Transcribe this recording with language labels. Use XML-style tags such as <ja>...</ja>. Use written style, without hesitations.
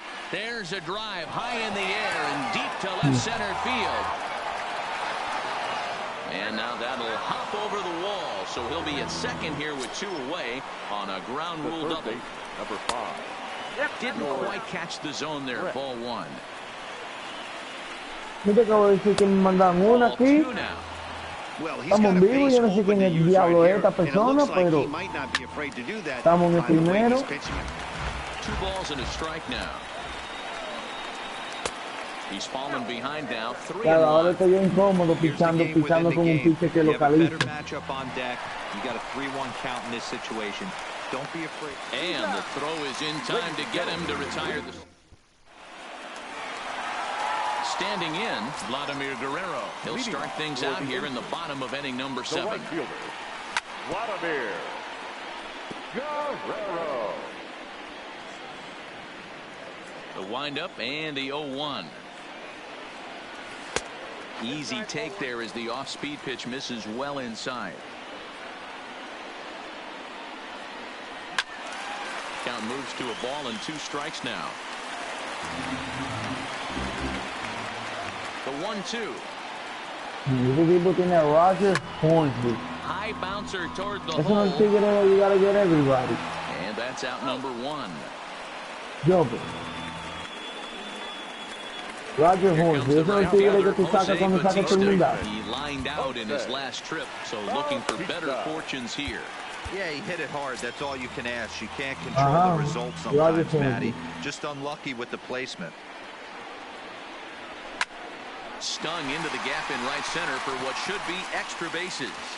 <en>There's a drive high in the air and deep to left center field. And now that'll hop over the wall, so he'll be at second here with 2 away on a ground rule double. Number 5. Didn't quite catch the zone there. Ball 1.</en> <es>¿No te acabo de decir que me mandan una aquí? Estamos vivos, yo no sé quién es el diablo de esta persona, pero estamos en el primero.</es> <en>2 balls and a strike now. He's fallen behind now. 3-1.</en> <es>Claro, ahora estoy yo incómodo pichando con un pitcher que localiza.</es> <en>Better matchup on deck. You got a 3-1 count in this situation. Don't be afraid. And the throw is in time to get him to retire the. Standing in, Vladimir Guerrero. He'll start things out here in the bottom of inning number 7. Right fielder, Vladimir Guerrero. The windup and the 0-1. Easy take there as the off-speed pitch misses well inside. Count moves to a ball and 2 strikes now. The 1-2.</en> <es>Este tipo tiene a Roger Hornsby.</es> <en>High bouncer toward the</en> <es>Eso no</es> <en>hole.</en> <es>es tigre,</es> <en>you gotta get everybody. And that's out number 1. Joker. Roger Hornsby.</en> <es>Eso no es tigre que tú sacas cuando sacas tu unidad.</es> <en>He lined out in his last trip, so looking for better fortunes here. Yeah, he hit it hard. That's all you can ask. You can't control the results sometimes, Matty. Just unlucky with the placement. Stung into the gap in right center for what should be extra bases.</en>